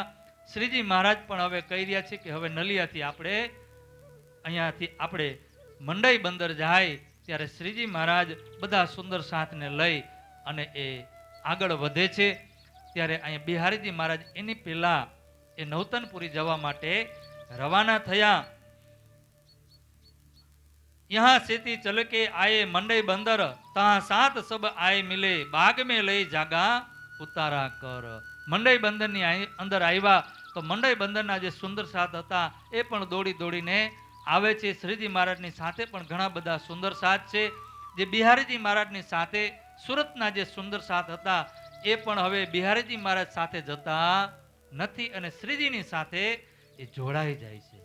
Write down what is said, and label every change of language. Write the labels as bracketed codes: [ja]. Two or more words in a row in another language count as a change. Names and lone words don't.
[gu] શ્રીજી મહારાજ પણ હવે કહી રહ્યા છે કે હવે નલિયાથી આપણે અહીંયાથી આપણે મંડઈ બંદર જાય ત્યારે શ્રીજી મહારાજ બધા સુંદર સાથને લઈ અને એ આગળ વધે છે. ત્યારે અહીંયા બિહારીજી મહારાજ એની પહેલા એ નવતનપુરી જવા માટે રવાના થયા. [hi] यहाँ सेती चल के आए मंडई बंदर, तहाँ सात सब आए मिले, बाग में लई जागा उतारा कर. [gu] મંડઈ બંદરની અંદર આવ્યા તો મંડઈ બંદરના જે સુંદર સાથ હતા એ પણ દોડી દોડીને આવે છે. શ્રીજી મહારાજની સાથે પણ ઘણા બધા સુંદર સાથ છે. જે બિહારીજી મહારાજની સાથે સુરતના જે સુંદર સાથ હતા એ પણ હવે બિહારીજી મહારાજ સાથે જતા નથી અને શ્રીજીની સાથે એ જોડાઈ જાય છે.